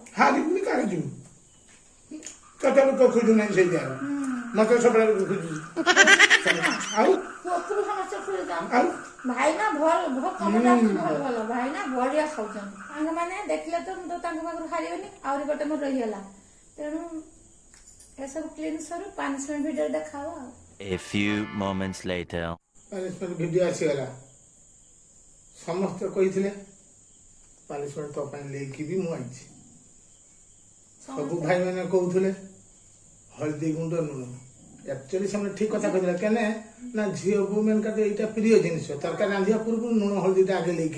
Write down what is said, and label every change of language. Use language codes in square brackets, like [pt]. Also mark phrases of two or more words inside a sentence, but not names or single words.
[or] ହାରିବୁନି କାଳେ ଯିବୁ କେତେ ଲୋକ ଖୋଜୁ ନାହିଁ ସେଇ ଜାଗାରେ ମତେ ସବୁବେଳେ ଲୋକ ଖୋଜୁଛି ଆଉ ପୁଅକୁ ସମସ୍ତେ ଖୋଜୁଛନ୍ତି ଆଉ ଭାଇନା ଭଲ ଭଲ ଭାଇନା ବଢିଆ ଖାଉଛନ୍ତି ସାଙ୍ଗମାନେ ଦେଖିଲେ ତ ମୁଁ ତ ତାଙ୍କ ପାଖରୁ ହାରିବନି ଆହୁରି ଗୋଟେ ମୋର ରହିଗଲା ତେଣୁ ଏସବୁ କ୍ଲିନ୍ ସରୁ 5 ମିନିଟ୍ ଭିତରେ ଦେଖାଅ ଆଉ [en] A few moments later. [or] ପାନିଶମେଣ୍ଟ ଭିଡିଓ ଆସିଗଲା ସମସ୍ତେ କହିଥିଲେ ପାନିଶମେଣ୍ଟ ତୋ ପାଇଁ ଲେଖି ବି ମୁଁ ଆଣିଛି ସବୁ ଭାଇମାନେ କହୁଥିଲେ ହଳଦୀ ଗୁଣ୍ଡ ଲୁଣ ଆକ୍ଚୁଆଲି ସେମାନେ ଠିକ କଥା କହିଥିଲେ କେନେ ନା ଝିଅ ବୋଉ ମାନଙ୍କର ଏଇଟା ପ୍ରିୟ ଜିନିଷ ତରକାରୀ ରାନ୍ଧିବା ପୂର୍ବରୁ ଲୁଣ ହଳଦୀଟା ଆଗେ ଲେଖି